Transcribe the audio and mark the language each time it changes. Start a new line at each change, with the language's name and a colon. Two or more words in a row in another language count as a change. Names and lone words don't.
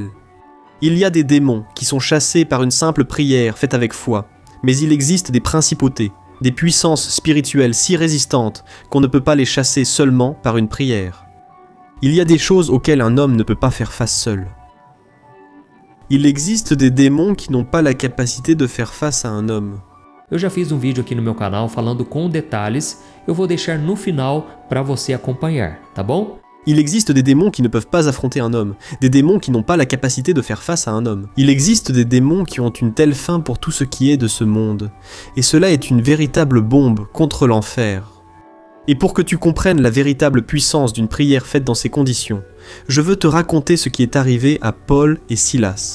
French: Il y a des démons qui sont chassés par une simple prière faite avec foi, mais il existe des principautés, des puissances spirituelles si résistantes qu'on ne peut pas les chasser seulement par une prière. Il y a des choses auxquelles un homme ne peut pas faire face seul. Il existe des démons qui n'ont pas la capacité de faire face à un homme.
Portuguese: Eu já fiz vídeo aqui no meu canal falando com detalhes, eu vou deixar no final para você acompanhar, tá bom?
French: Il existe des démons qui ne peuvent pas affronter un homme, des démons qui n'ont pas la capacité de faire face à un homme. Il existe des démons qui ont une telle faim pour tout ce qui est de ce monde, et cela est une véritable bombe contre l'enfer. Et pour que tu comprennes la véritable puissance d'une prière faite dans ces conditions, je veux te raconter ce qui est arrivé à Paul et Silas.